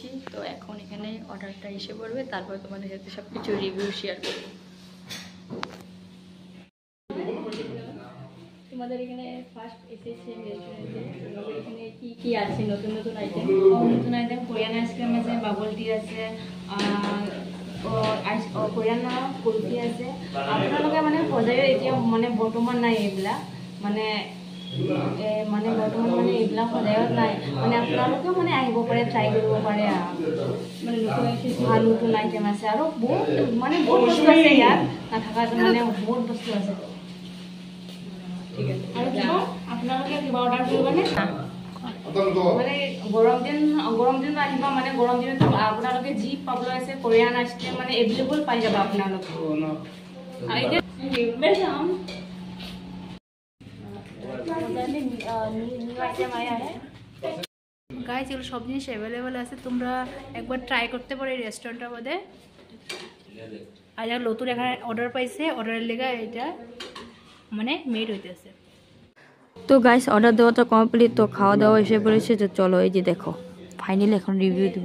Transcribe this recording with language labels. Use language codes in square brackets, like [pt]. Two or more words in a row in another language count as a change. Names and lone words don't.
[bn] তো এখন এখানে অর্ডারটা এসে পড়বে, তারপর তোমাদের সাথে সব কিছু [en] review share [bn] করবো। তোমাদের এখানে ফার্স্ট এসেছে রেস্টুরেন্টে, তোমাদের এখানে কি কি আছে নতুন নতুন আইটেম? নতুন আইটেম [en] Korean ice cream [bn] আছে, [en] bubble tea [bn] আছে, কোরিয়ান কুলফি আছে। [as] আপোনালোকে মানে সজাই এতিয়া মানে বৰ্তমান নাই এইবিলাক, মানে মানে বৰ্তমান মানে এইবিলাক সজায়ত নাই। মানে আপোনালোকেও মানে আহিব পাৰে, ট্ৰাই কৰিব পাৰে। [bn] মানে নতুন এসেছে, [as] ভাল নতুন আইটেম আছে আৰু বহুত মানে বহুত বস্তু আছে ইয়াত, নাথাকা মানে বহুত বস্তু আছে। ঠিক আছে। আৰু কিবা আপোনালোকে কিবা অৰ্ডাৰ কৰিবনে? মানে গৰম দিন আহিব, মানে গৰম দিনতো আপোনালোকে যি পাবলৈ আছে [en] Korean ice cream [as] মানে এভেইলেবল পাই যাব আপোনালোকে। [bn] গাইজ এগুলো সব জিনিস অ্যাভেলেবেল আছে, তোমরা একবার ট্রাই করতে পারো এই রেস্টুরেন্টের মধ্যে। আর যারা নতুন এখানে অর্ডার পাইছে, অর্ডারের লেগে এটা মানে মেড হইতেছে। তো গাইস অর্ডার দেওয়াটা কমপ্লিট, তো খাওয়া দাওয়া এসে পড়েছে। তো চলো এই যে দেখো ফাইনালি এখন রিভিউ দিব।